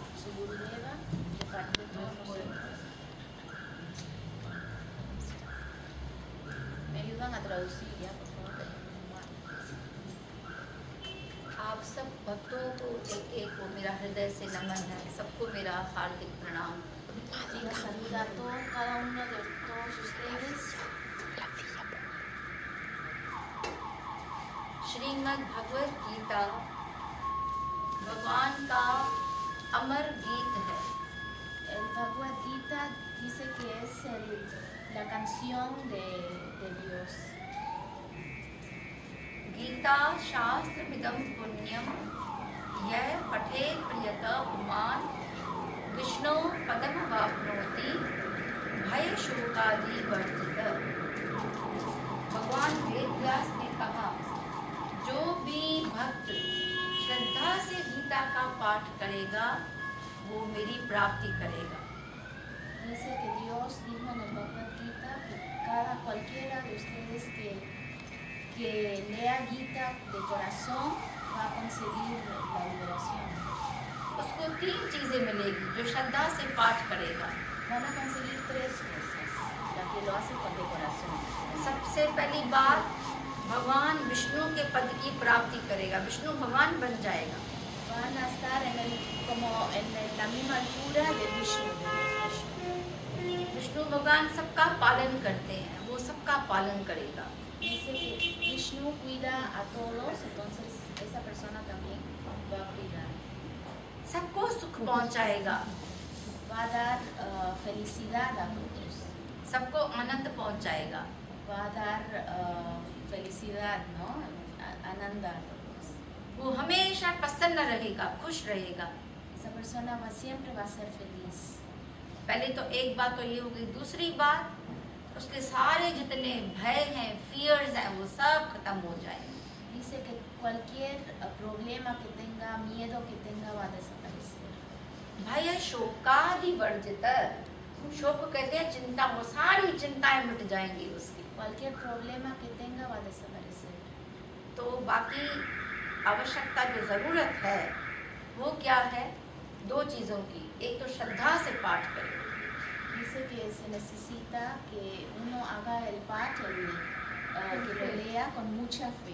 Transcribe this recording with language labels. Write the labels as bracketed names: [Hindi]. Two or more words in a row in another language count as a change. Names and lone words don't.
[Spanish] su Gurudeva de parte de todos nosotros. Me ayudan a traducir ya, por favor. [Hindi] आप सब भक्तों को एक एक को मेरा हृदय से नमन है, सबको मेरा हार्दिक प्रणाम। [Spanish] Quiero saludar a todos, cada uno de todos ustedes. [Hindi] श्रीमद् भगवद गीता भगवान का अमर गीत है। [Spanish] El Bhagavad Gita dice que es la canción de Dios. [Sanskrit] गीता शास्त्र मिदं पुण्यम यह पठे प्रियता पुमान विष्णु पदम वाप्नोति भय शोकादि वर्जित। [Hindi] भगवान वेदव्यास ने कहा, जो भी भक्त श्रद्धा से गीता का पाठ करेगा वो मेरी प्राप्ति करेगा। [Spanish] Dice que Dios dijo en el Bhagavad Gita que cualquiera de ustedes que lea Gita de corazón va a conseguir la liberación. [Hindi] उसको 3 चीजें मिलेगी जो श्रद्धा से पाठ करेगा। [Spanish] Van a conseguir 3 cosas la que lo hace de corazón. [Hindi] सबसे पहली बात, भगवान विष्णु के पद की प्राप्ति करेगा, विष्णु भगवान बन जाएगा। [Spanish] Van a estar como en la misma altura de Vishnu. [Hindi] विष्णु भगवान सबका पालन करते हैं, वो सबका पालन करेगा। [Spanish] Dice que Vishnu cuida a todos, entonces esa persona también va a cuidar. [Hindi] सबको सुख पहुंचाएगा, [Spanish] va a dar felicidad a todos. [Hindi] सबको आनंद पहुंचाएगा, [Spanish] va a dar felicidad, ¿no? आनंद a todos. [Hindi] वो हमेशा प्रसन्न रहेगा, खुश रहेगा। [Spanish] Esa persona siempre va a ser feliz. [Hindi] पहले तो एक बात तो ये हो गई। दूसरी बात, उसके सारे जितने भय हैं, फियर्स हैं, वो सब खत्म हो जाएंगे। [Spanish] Dice que cualquier problema que tenga, miedo que tenga va a desaparecer. [Sanskrit] भय शोकादि वर्जित। [Hindi] शोक कहते हैं चिंता, वो सारी चिंताएं मिट जाएंगी उसकी। [Spanish] Cualquier problema que tenga va a desaparecer. [Hindi] तो बाकी आवश्यकता जो जरूरत है वो क्या है? 2 चीजों की। एक तो श्रद्धा से पाठ करें। [Spanish] Dice que se necesita que uno haga el paठ, que lo lea con mucha fe.